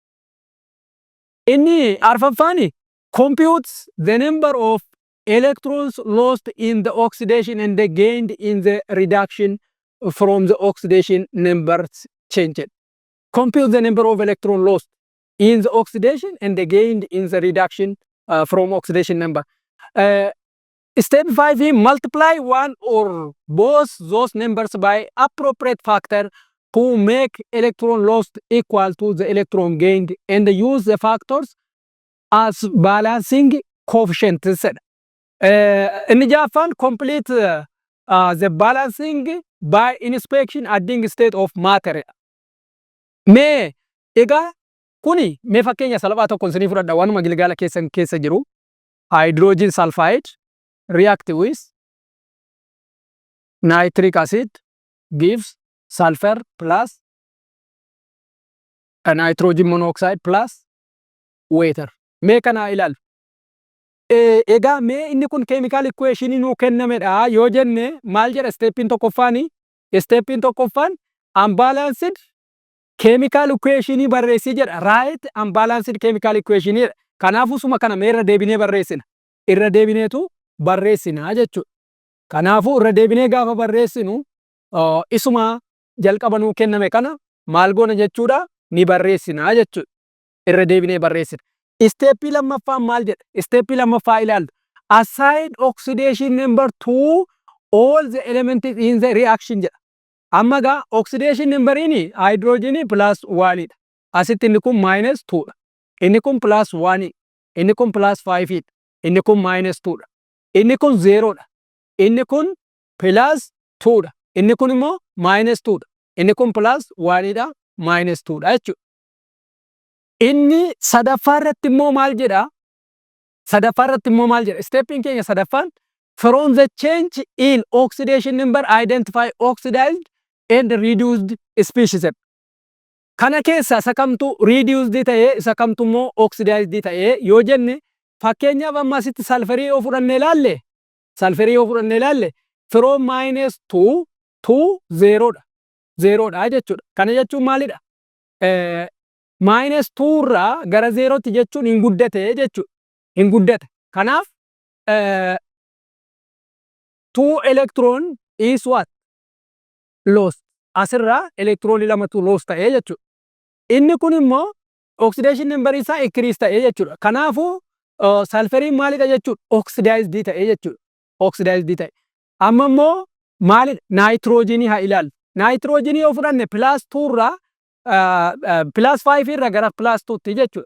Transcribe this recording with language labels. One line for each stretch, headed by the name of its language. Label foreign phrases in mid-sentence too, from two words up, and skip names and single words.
Oromo: Inni arfaffaani
English: computes the number of electrons lost in the oxidation and the gained in the reduction from the oxidation numbers changed. Compute the number of electrons lost in the oxidation and the gained in the reduction from oxidation number. Step 5, multiply one or both those numbers by appropriate factor to make electron lost equal to the electron gained and use the factors as balancing coefficients.
Oromo: Inni jaaffaan
English: complete the balancing by inspection adding state of matter.
Oromo: Mee egaa kuni mee fakkeenya salphaa tokko isinii fudhadha waanuma gilgaala keessan keessa jiru
English: hydrogen sulfide react with nitric acid gives sulfur plus nitrogen monoxide plus water.
Oromo: Mee kana ilaalu. Egaa mee inni kun
English: chemical equation
Oromo: nuu kennamedha yoo jenne maal jedha steppiin tokkoffaani? Steppiin tokkoffaan
English: unbalanced chemical equation
Oromo: barreessii jedha.
English: Right unbalanced chemical equation
Oromo: jedha. Kanaafuu suma kana mee irra deebinee barreessina. Irra deebineetu barreessina jechuudha. Kanaafuu irra deebinee gaafa barreessinu isuma jalqaba nuu kenname kana maal goona jechuudha ni barreessina jechuudha. Irra deebinee barreessina. Steppii lammaffaan maal jedha? Steppii lammaffaa ilaallu.
English: Assign oxidation number to all the elements in the reaction jedha.
Oromo: Amma gaa
English: oxidation numberiin
Oromo: hydrogen plus 1 dha. Asitti inni kun minus 2 dha. Inni kun plus 1, inni kun plus 5 dha. Inni kun minus 2 dha. Inni kun 0 dha. Inni kun plus 2 dha. Inni kun immoo minus 2 dha. Inni kun plus 1 dha, minus 2 dha jechuudha. Inni sadaffaa irratti immoo maal jedha? Sadaffaa irratti immoo maal jedha? Steppiin keenya sadaffaan
English: from the change in oxidation number identify oxidized and reduced species.
Oromo: Kana keessa isa kamtu reduced ta'ee isa kamtu immoo oxidized ta'ee yoo jenne fakkeenyaaf amma asitti sulfurii yoo fudhannee ilaalle sulfurii yoo fudhannee ilaalle
English: from minus 2 to 0
Oromo: dha. 0 dha jechuudha. Kana jechuun maalidha? Minus 2 irraa gara 0tti jechuun hin guddate jechuudha. Hin guddate. Kanaaf 2
English: electron is what? Lost.
Oromo: Asirraa electron lamatu lost ta'ee jechuudha. Inni kun immoo
English: oxidation number
Oromo: isaa increase ta'ee jechuudha. Kanaafuu sulfuriin maalidha jechuudha? Oxidized ta'ee jechuudha. Oxidized ta'e. Amma immoo maalidha? Nitrogenii haa ilaallu. Nitrogenii yoo fudhanne plus 2 irraa plus 5 irraa gara plus 2tti jechuudha.